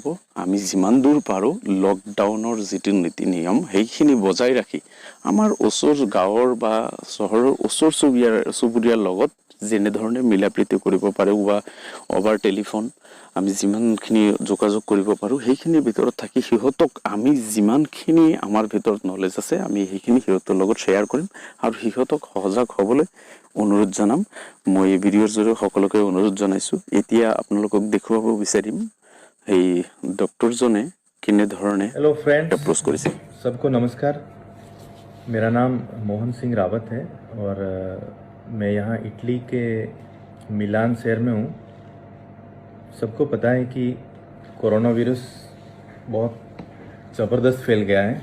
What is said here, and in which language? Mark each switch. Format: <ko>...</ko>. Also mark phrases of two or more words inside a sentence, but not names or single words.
<as>আমি যিমান দূৰ পাৰোঁ লকডাউনৰ যিটো নীতি নিয়ম সেইখিনি বজাই ৰাখি আমাৰ ওচৰ গাঁৱৰ বা চহৰৰ ওচৰ চুবুৰীয়াৰ লগত যেনেধৰণে মিলা প্ৰীতি কৰিব পাৰোঁ বা</as> <en>over telephone</en> <as>আমি যিমানখিনি যোগাযোগ কৰিব পাৰোঁ, সেইখিনিৰ ভিতৰত থাকি সিহঁতক আমি যিমানখিনি আমাৰ ভিতৰত নলেজ আছে আমি সেইখিনি সিহঁতৰ লগত শ্বেয়াৰ কৰিম আৰু সিহঁতক সজাগ হ'বলৈ অনুৰোধ জনাম। মই এই ভিডিঅ'ৰ জৰিয়তে সকলোকে অনুৰোধ জনাইছোঁ। এতিয়া আপোনালোকক দেখুৱাব বিচাৰিম এই ডক্টৰজনে কেনেধৰণে</as> <en>Hello friends,</en> <as>এপ্ৰ'চ কৰিছে।</as> <hi>सबको नमस्कार। मेरा नाम मोहन सिंह रावत है और मैं यहाँ इटली के मिलान शहर में हूँ। सबको पता है कि कोरोना वायरस बहुत ज़बरदस्त फैल गया है।</hi>